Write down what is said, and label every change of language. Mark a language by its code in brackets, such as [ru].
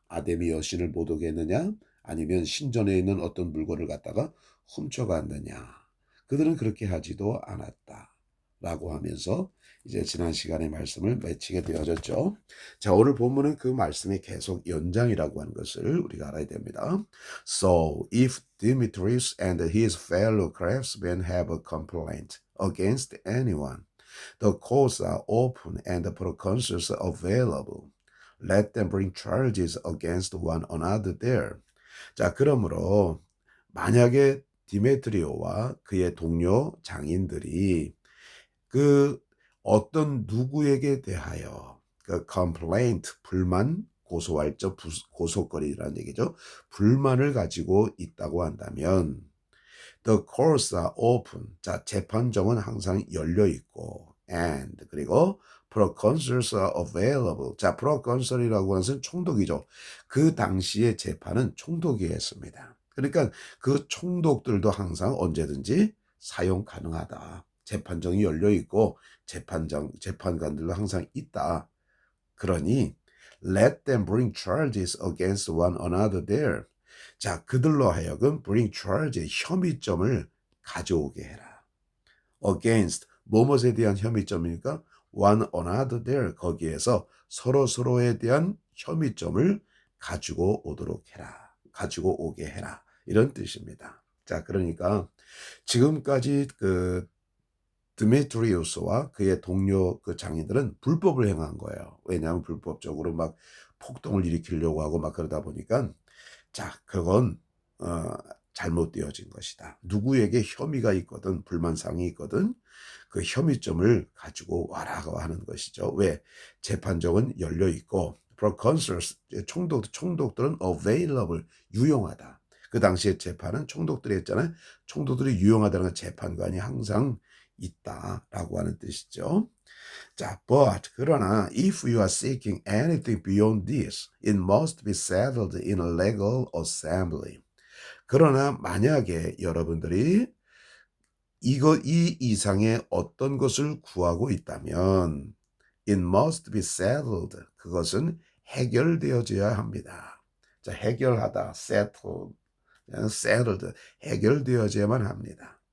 [ko] 아데미 여신을 못 오게 했느냐? 아니면 신전에 있는 어떤 물건을 갖다가 훔쳐갔느냐? 그들은 그렇게 하지도 않았다. 라고 하면서 이제 지난 시간의 말씀을 맺히게 되어졌죠. 자, 오늘 본문은 그 말씀이 계속 연장이라고 하는 것을 우리가 알아야 됩니다. [en] So, if Demetrius and his fellow craftsmen have a complaint against anyone, the courts are open and the proconsuls available. Let them bring charges against one another there. [ko] 자, 그러므로 만약에 디메트리오와 그의 동료 장인들이 그 어떤 누구에게 대하여 그 complaint 불만 고소할 적 고소거리라는 얘기죠. 불만을 가지고 있다고 한다면 [en] The courts are open. [ko] 자, 재판정은 항상 열려 있고 and 그리고 [en] proconsuls are available. [ko] 자, proconsul이라고 하는 것은 총독이죠. 그 당시에 재판은 총독이 했습니다. 그러니까 그 총독들도 항상 언제든지 사용 가능하다. 재판정이 열려 있고 재판관들도 항상 있다. 그러니 [en] let them bring charges against one another there. [ko] 자, 그들로 하여금 [en] bring charge, [ko] 혐의점을 가져오게 해라. against, 뭐뭐에 대한 혐의점이니까 [en] one another there, [ko] 거기에서 서로에 대한 혐의점을 가지고 오도록 해라. 가지고 오게 해라. 이런 뜻입니다. 자, 그러니까 지금까지 그 드메트리우스와 그의 동료 그 장인들은 불법을 행한 거예요. 왜냐하면 불법적으로 막 폭동을 일으키려고 하고 막 그러다 보니까 자, 그건 잘못되어진 것이다. 누구에게 혐의가 있거든, 불만사항이 있거든, 그 혐의점을 가지고 와라고 하는 것이죠. 왜? 재판정은 열려 있고, proconsuls, 총독들은 available, 유용하다. 그 당시에 재판은 총독들이 했잖아요. 총독들이 유용하다는 건 재판관이 항상 있다라고 하는 뜻이죠. [en] 자, but [ko] 그러나 [en] if you are seeking anything beyond this, it must be settled in a legal assembly. [ko] 그러나 만약에 여러분들이 이 이상의 어떤 것을 구하고 있다면 [en] it must be settled. [ko] 그것은 해결되어져야 합니다. 자, 해결하다, settled, 해결되어져야만 합니다.